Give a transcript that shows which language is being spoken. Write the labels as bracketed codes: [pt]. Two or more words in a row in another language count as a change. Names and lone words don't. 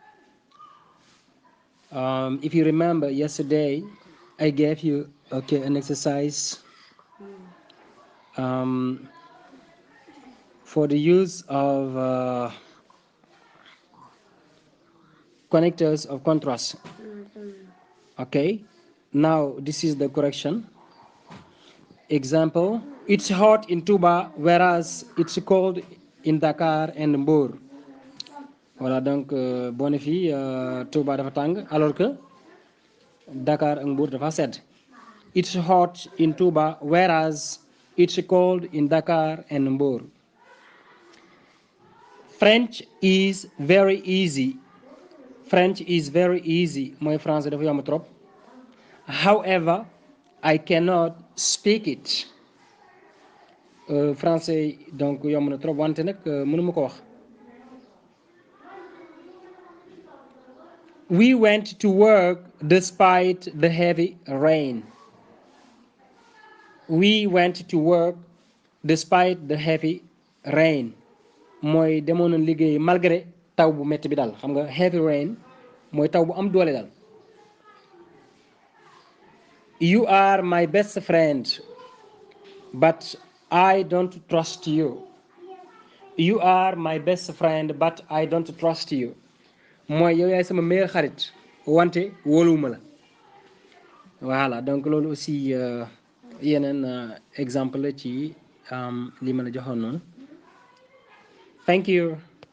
[en] If you remember yesterday, I gave you an exercise um, for the use of connectors of contrast. Okay, now this is the correction. Example: it's hot in Touba, whereas it's cold in Dakar and Mbour. [fr] Voilà, donc [wo] boo ne fii Touba dafa tàng [fr] alors que [wo] Dakar ak Mbour dafa sedd. [en] It's hot in Touba, whereas it's cold in Dakar and Mbour. French is very easy. French is very easy. [wo] Mooy français dafa yomb trop. [en] However, I cannot speak it. [wo] Français donc yomb na trop wante nag mënuma ko wax. [en] We went to work despite the heavy rain. We went to work despite the heavy rain. [wo] Mooy demoon na liggéey malgré taw bu métti bi daal xam nga [en] heavy rain [wo] mooy taw bu am doole daal. [en] You are my best friend, but I don't trust you. You are my best friend, but I don't trust you. [wo] Mooy yow yaay sama meilleur xarit wante wóoluwuma la. [fr] Voilà, donc [wo] loolu aussi yeneen exemple la ci li ma la joxoon noonu. [en] Thank you.